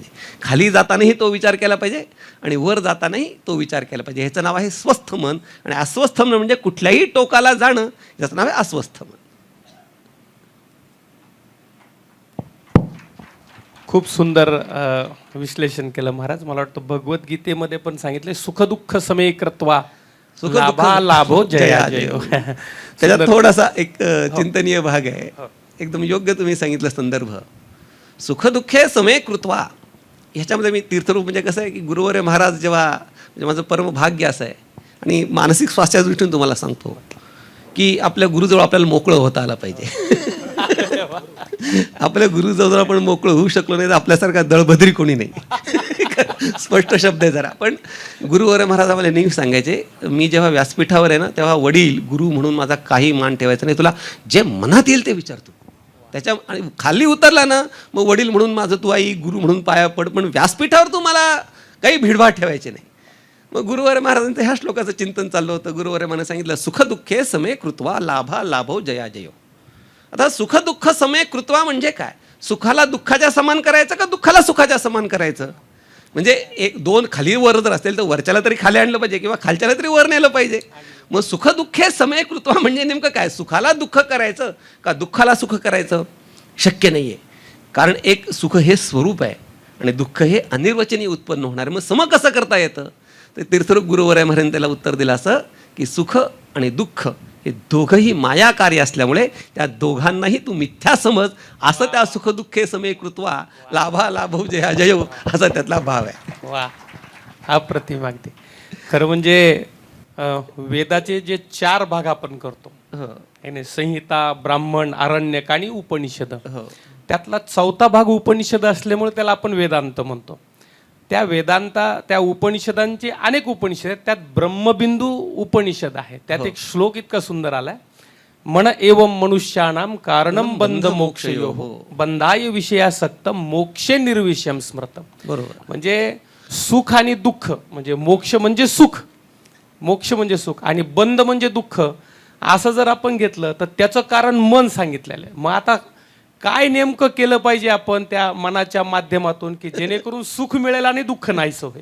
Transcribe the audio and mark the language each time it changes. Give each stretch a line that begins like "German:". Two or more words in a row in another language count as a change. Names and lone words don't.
Marathi: खाली जातानाही तो विचार केला पाहिजे आणि वर जातानाही तो विचार केला पाहिजे. ह्याचं नाव आहे स्वस्थ मन. आणि अस्वस्थ मन म्हणजे कुठल्याही टोकाला जाणं, याचं नाव आहे अस्वस्थ मन. खूप सुंदर विश्लेषण केलं महाराज. मला वाटतं भगवद्गीतेमध्ये पण सांगितले
Sanskrit: सुखदुःख समे कृत्वा लाभा लाभो जया जयो.
Marathi: त्याच्यात थोडासा एक चिंतनीय भाग आहे, एकदम योग्य तुम्ही सांगितलं संदर्भ.
Sanskrit: सुखदुःखे समे कृत्वा,
Marathi: ह्याच्यामध्ये मी तीर्थरूप म्हणजे कसं आहे की गुरुवर्य महाराज जेव्हा, म्हणजे माझं परम भाग्य असं आहे. आणि मानसिक स्वास्थ्याच्या दृष्टीने तुम्हाला सांगतो की आपल्या गुरुजवळ आपल्याला मोकळं होता आलं पाहिजे. आपल्या गुरुजवळ आपण मोकळं होऊ शकलो नाही तर आपल्यासारखा दळभद्री कोणी नाही. स्पष्ट शब्द आहे जरा. पण गुरुवर्य महाराज आम्हाला नेहमी सांगायचे, मी जेव्हा व्यासपीठावर आहे ना तेव्हा वडील गुरु म्हणून माझा काही मान ठेवायचा नाही, तुला जे मनात येईल ते विचारतो. त्याच्या आणि खाली उतरला ना मग वडील म्हणून माझं तू आई, गुरु म्हणून पाया पड, पण व्यासपीठावर तू मला काही भिडभाड ठेवायचे नाही. मग गुरुवर्य महाराजांचं ह्या श्लोकाचं चिंतन चाललं होतं. गुरुवर्य महाराज सांगितलं
Sanskrit: सुखदुःखे समे कृत्वा लाभा लाभो जया जयो.
Marathi: आता
Sanskrit: सुखदुःख समे कृत्वा
Marathi: म्हणजे काय? सुखाला दुःखाच्या समान करायचं का दुःखाला सुखाच्या समान करायचं? म्हणजे एक दोन खाली वर जर असेल तर वरच्याला तरी खाली आणलं पाहिजे किंवा खालच्याला तरी वर नेलं पाहिजे. मग
Sanskrit: सुखदुःखे समे कृत्वा
Marathi: म्हणजे नेमकं काय? सुखाला दुःख करायचं का दुःखाला सुख करायचं? शक्य नाही आहे. कारण एक सुख हे स्वरूप आहे आणि दुःख हे अनिर्वचनीय उत्पन्न होणार. मग सम कसं करता येतं? तर तीर्थरूप गुरुवर्य महाराजांनी त्याला उत्तर दिलं असं की सुख आणि दुःख हे दोघंही माया कार्य असल्यामुळे त्या दोघांनाही तू मिथ्या समज, असं त्या
Sanskrit: सुखदुःखे समे कृत्वा लाभा लाभो जया जयो
Marathi: असा त्यातला भाव आहे. वा, अप्रतिम अगदी. खरं म्हणजे वेदाचे जे 4 भाग आपण करतो, संहिता, ब्राह्मण, आरण्यक आणि उपनिषद, त्यातला 4था भाग उपनिषद असल्यामुळे त्याला आपण वेदांत म्हणतो. त्या उपनिषदांचे अनेक उपनिषद आहेत. त्यात ब्रह्मबिंदू उपनिषद आहे. त्यात एक श्लोक इतका सुंदर आलाय,
Sanskrit: मन एवं मनुष्याणाम कारणम बंध मोक्षयोः बंधाय विषयासक्त मोक्षे निर्विषयम स्मृतम.
Marathi: बरोबर. म्हणजे सुख आणि दुःख, म्हणजे मोक्ष म्हणजे सुख, मोक्ष म्हणजे सुख आणि बंध म्हणजे दुःख, असं जर आपण घेतलं तर त्याचं कारण मन सांगितलेलं आहे. मग आता काय नेमकं केलं पाहिजे आपण त्या मनाच्या माध्यमातून की जेणेकरून सुख मिळेल आणि दुःख नाहीसं होईल?